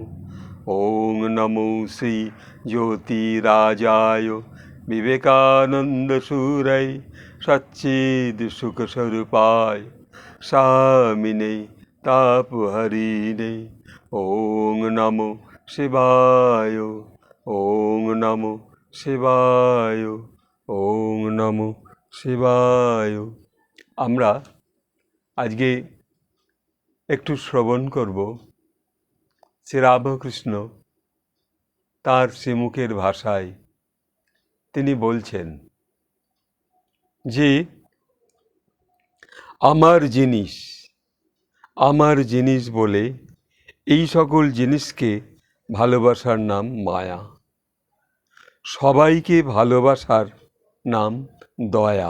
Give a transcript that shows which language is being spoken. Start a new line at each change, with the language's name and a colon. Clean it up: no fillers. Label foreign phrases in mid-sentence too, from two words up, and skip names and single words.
Sanskrit: ॐ नमो श्री ज्योतिराजाय विवेकानन्दसूरय सच्चिद्सुखस्वरूपाय स्वामिने तापहरिणे। ॐ नमो शिवाय, ॐ नमो शिवाय, ॐ नमो শিবায়।
Bangla: আমরা আজকে একটু শ্রবণ করব শ্রীরামকৃষ্ণ তার শ্রীমুখের ভাষায় তিনি বলছেন যে আমার জিনিস বলে এই সকল জিনিসকে ভালোবাসার নাম মায়া, সবাইকে ভালোবাসার নাম দয়া।